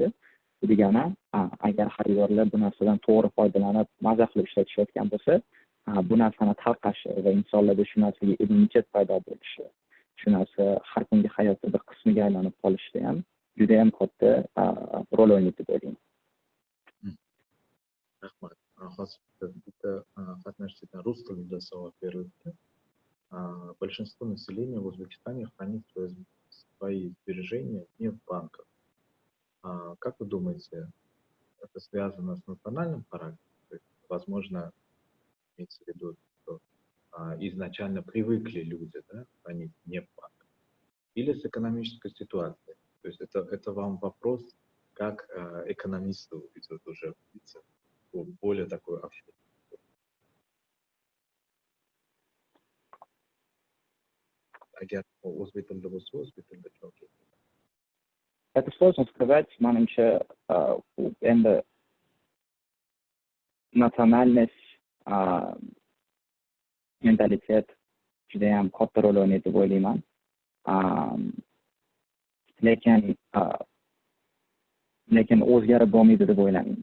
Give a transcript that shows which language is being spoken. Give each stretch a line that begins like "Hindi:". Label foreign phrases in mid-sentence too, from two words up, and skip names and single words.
Uzbek: Bu degani, agar xaridorlar bu narsadan to'g'ri foydalanib, maza qilib ishlatishayotgan bo'lsa, bu narsani tarqashi va insonlarda shu narsaga immunitet paydo bo'lishi, shu narsa har kungi hayotda bir qismiga aylanib qolishida ham juda ham katta rol o'ynaydi deb o'ylayman. Rahmat. Hozir bitta qatnashchidan rus tilida savol berildi.
Russian: Большинство населения в Узбекистане хранит свои сбережения не в банках. Как вы думаете, это связано с национальным характером? То есть, возможно, имеется в виду, что изначально привыкли люди, да, хранить не в банках, или с экономической ситуацией? То есть это вам вопрос, как экономисту идет уже более такой общий.
Uzbek: Agar o'zbek tilida bo'lsa, o'zbek tilida javob beradi.
Russian: Это сложно сказать,
Uzbek: manimcha endi nasionalность, mentalitet juda ham katta rol o'ynaydi deb o'ylayman. Lekin o'zgarib bo'lmaydi deb o'ylamayman.